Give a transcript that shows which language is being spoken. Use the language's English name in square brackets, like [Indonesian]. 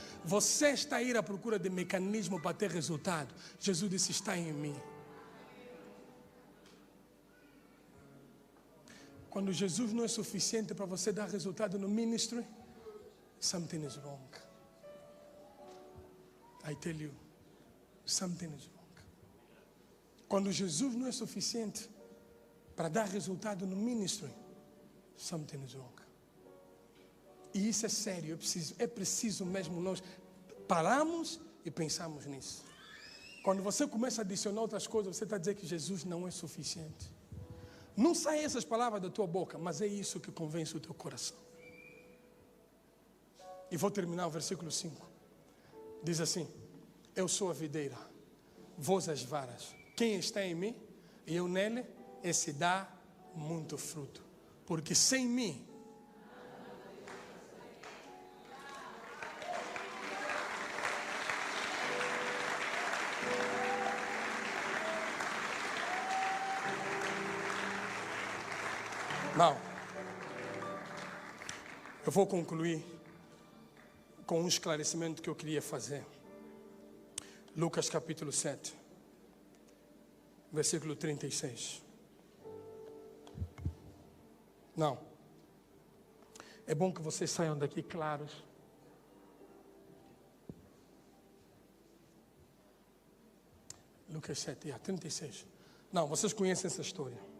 [Portuguese] Você está a ir à procura de mecanismo para ter resultado. Jesus disse: está em mim. Quando Jesus não é suficiente para você dar resultado no ministry, [English] something is wrong. I tell you, something is wrong. [Portuguese] Quando Jesus não é suficiente para dar resultado no ministry, [English] something is wrong. [Portuguese] E isso é sério, é preciso mesmo nós pararmos e pensarmos nisso. Quando você começa a adicionar outras coisas, você está a dizer que Jesus não é suficiente. Não saem essas palavras da tua boca, mas é isso que convence o teu coração. E vou terminar o versículo 5. Diz assim: eu sou a videira, vós as varas. Quem está em mim e eu nele, esse dá muito fruto. Porque sem mim, não. Eu vou concluir com um esclarecimento que eu queria fazer. Lucas capítulo 7, versículo 36. Não. É bom que vocês saiam daqui claros. Lucas 7, 36. Não, vocês conhecem essa história.